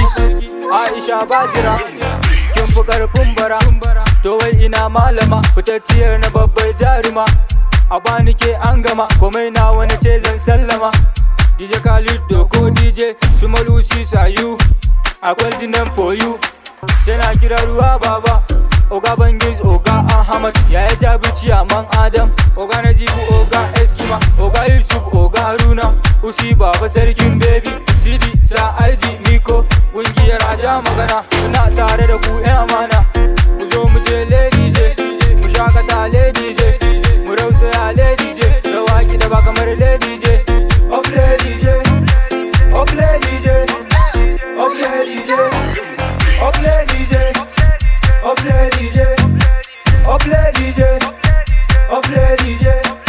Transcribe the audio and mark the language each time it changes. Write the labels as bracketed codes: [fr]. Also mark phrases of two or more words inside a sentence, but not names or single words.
[ha] Aisha Bajira, kin fi karfin bara, to wai ina malama, fitacciyar na babbar jaruma. A bani ke an gama, komai na wani ce zan sallama. DJ Khalid Doko DJ, su Malusi Sayu, akwai dinan [en] for you. [ha] Sai na kira ruwa baba, Oga Bangiz, Oga Ahmad, yaya Jabi Ciyaman Adam, Oga Najibu, Oga Eskima, Oga Yusuf, Oga Haruna, Usi Baba Sarkin Baby, Sidi Sa Alji Miko, ƙungiyar Aja Magana, muna tare da ku ƴan amana. Ku zo mu je Lady J, mu shakata Lady J, mu rausaya Lady J, da waƙi da ba kamar Lady J. Oh Lady J, oh Lady J, oh Lady J, oh Lady J, oh Lady J, oh Lady J, oh Lady J.